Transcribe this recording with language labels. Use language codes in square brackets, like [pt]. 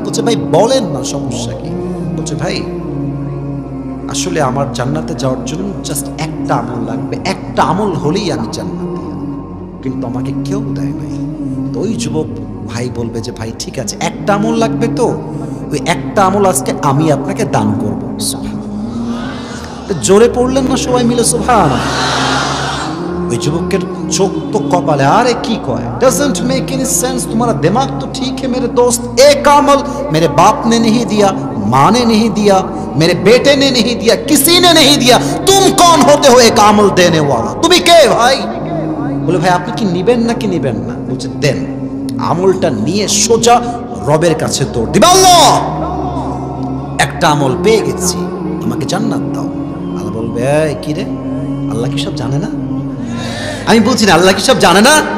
[bn] বলছে ভাই বলেন না, সমস্যা কি? বলছে ভাই আসলে আমার জান্নাতে যাওয়ার জন্য জাস্ট একটা আমল লাগবে, একটা আমল হলেই আমি জান্নাতি, কিন্তু আমাকে কেউ দেয় নাই। তো ওই যুবক ভাই বলবে যে ভাই ঠিক আছে, একটা আমল লাগবে, তো ওই একটা আমল আজকে আমি আপনাকে দান করবো। জোরে পড়লেন না সবাই মিলে সুবহানাল্লাহ? ওই যুবকের চোখ তো কপালে, আরে কি কয়, [en] doesn't make any sense, [hi] तुम्हारा दिमाग तो ठीक है मेरे दोस्त, एक अमल मेरे बाप ने नहीं दिया, माँ ने नहीं दिया, मेरे बेटे ने नहीं दिया, किसी ने नहीं दिया, तुम कौन होते हो एक अमल देने वाला? [bn] তুমি কে ভাই? বলে ভাই আপনি কি নিবেন নাকি নিবেন না? বলছে দেন। আমলটা নিয়ে সোজা রবের কাছে দৌড় দিবে, আল্লাহ একটা আমল পেয়ে গেছি, আমাকে জান্নাত দাও। আল্লাহ বলবে এই কি রে, আল্লাহ কি সব জানে না? আমি বলছি না আল্লাহ কি সব জানে না?